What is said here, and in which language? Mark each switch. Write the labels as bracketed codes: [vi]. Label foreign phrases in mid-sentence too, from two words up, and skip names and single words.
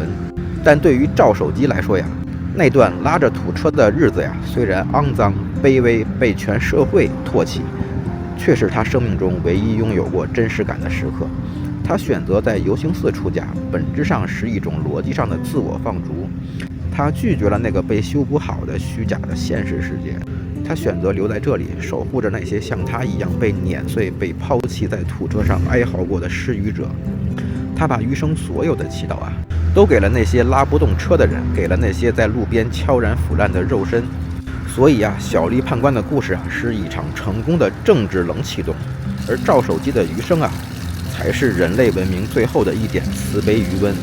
[zh] 但對於趙守基來說那段拉着土車的日子雖然骯髒、卑微，被全社會唾棄，卻是他生命中唯一擁有過真實感的時刻。他選擇在遊行寺出家，本質上是一種邏輯上的自我放逐。他拒絕了那個被修補好的虛假的現實世界，他選擇留在這裡，守護着那些像他一樣被碾碎、被拋棄在土車上哀嚎過的失語者。他把餘生所有的祈禱都給了那些拉不动車的人，給了那些在路邊悄然腐爛的肉身。所以小麗判官的故事是一场成功的政治冷啟動，而趙守基的余生才是人類文明最後的一點慈悲餘溫。